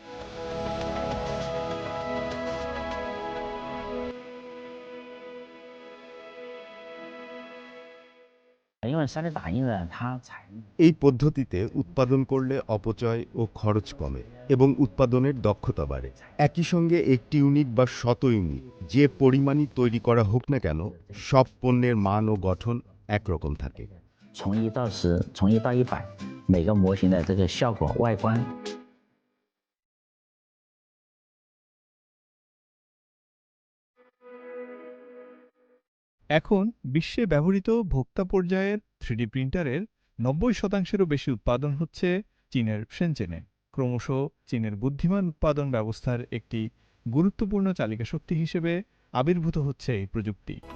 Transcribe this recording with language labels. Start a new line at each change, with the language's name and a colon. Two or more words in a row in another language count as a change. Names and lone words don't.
Bangla: এই পদ্ধতিতে উৎপাদন করলে অপচয় ও খরচ কমে এবং উৎপাদনের দক্ষতা বাড়ে। একই সঙ্গে একটি ইউনিট বা শত ইউনিট যে পরিমাণই তৈরি করা হোক না কেন, সব পণ্যের মান ও গঠন একরকম থাকে।
Chinese: 从1到10，从1到100，每个模型的这个效果、外观。
Bangla: এখন বিশ্বে ব্যবহৃত ভোক্তা পর্যায়ের 3D প্রিন্টারের 90%-এরও বেশি উৎপাদন হচ্ছে চীনের শেনচেনে। ক্রমশ চীনের বুদ্ধিমান উৎপাদন ব্যবস্থার একটি গুরুত্বপূর্ণ চালিকা শক্তি হিসেবে আবির্ভূত হচ্ছে এই প্রযুক্তি।